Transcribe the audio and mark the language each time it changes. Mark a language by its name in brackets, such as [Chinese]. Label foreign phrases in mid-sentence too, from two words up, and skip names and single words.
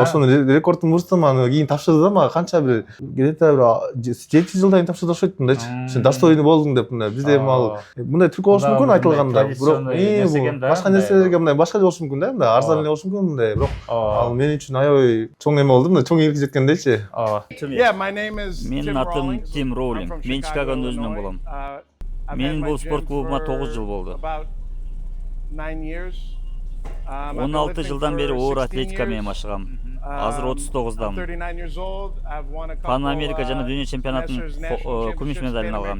[Kyrgyz] Ошону рекордун бурсам, аны кийин тапшырды да мага канча бир где-то 7 жылдан кийин тапшырды окшойт мындайчы. Сен достойный болдуң деп мындай. Бизде мындай трюк болушу мүмкүн айтылганда, бирок башка нерселерге мындай башка болушу мүмкүн да, мындай арзан эле болушу мүмкүн мындай, бирок ал мен үчүн аябай чоң эме болду, мындай чоң ийгиликке жеткендейчи. [English] Yeah, my name is [Kyrgyz] Менин атым Тим Роулинг. Мен Чикагонун өзүнөн болом. Менин бул спорт клубума 9 жыл болду. 16 жылдан бери оор атлетика менен машыгам. Азыр 39дамын. Пан Америка жана дүйнө чемпионатынын күмүш медалын алгам.